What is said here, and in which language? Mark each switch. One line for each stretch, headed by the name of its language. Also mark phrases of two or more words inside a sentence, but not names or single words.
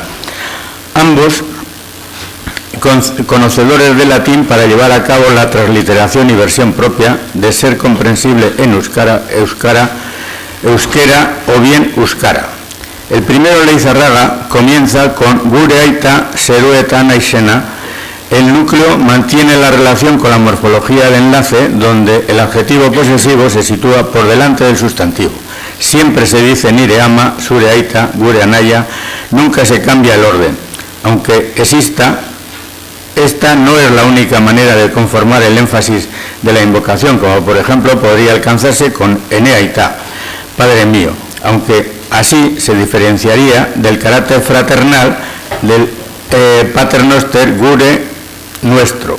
Spanish: Ambos conocedores del latín para llevar a cabo la transliteración y versión propia, de ser comprensible en euskera o bien euskara. El primero, Leizarraga, comienza con
Basque: Gure aita zeruetan naizena.
Spanish: El núcleo mantiene la relación con la morfología de enlace, donde el adjetivo posesivo se sitúa por delante del sustantivo. Siempre se dice
Basque: nire ama, zure aita, gure anaya,
Spanish: nunca se cambia el orden. Aunque exista, esta no es la única manera de conformar el énfasis de la invocación, como por ejemplo podría alcanzarse con
Basque: ene aita,
Spanish: Padre mío, aunque así se diferenciaría del carácter fraternal del Pater Noster, gure, nuestro.